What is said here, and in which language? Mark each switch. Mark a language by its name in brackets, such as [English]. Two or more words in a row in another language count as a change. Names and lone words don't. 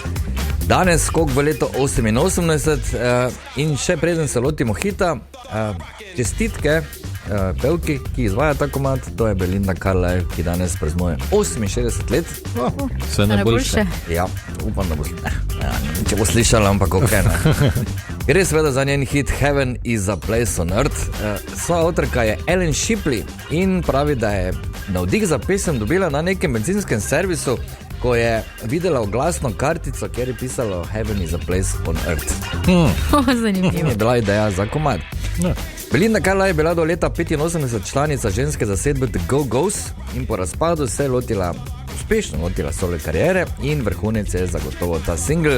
[Slovenian] Danes skok v leto 88 in še preden se lotimo hita, čestitke pevki, ki izvaja ta komad, to je Belinda Carlisle, ki danes praznuje 68 let. Vse najboljše. Ja, upam, da bo če bo slišala, ampak ok. Gre seveda za njen hit Heaven is a Place on Earth. Sva avtorka je Ellen Shipley in pravi, da je navdih za pesem dobila na nekem benzinskem servisu, ko je videla oglasno kartico, kjer je pisalo Heaven is a Place on Earth. Zanimivo. Je bila ideja za komad. Belinda Carlisle je bila do leta 85 članica ženske zasedbe The Go-Go's in po razpadu se je uspešno lotila solo kariere in vrhunec je zagotovo ta single.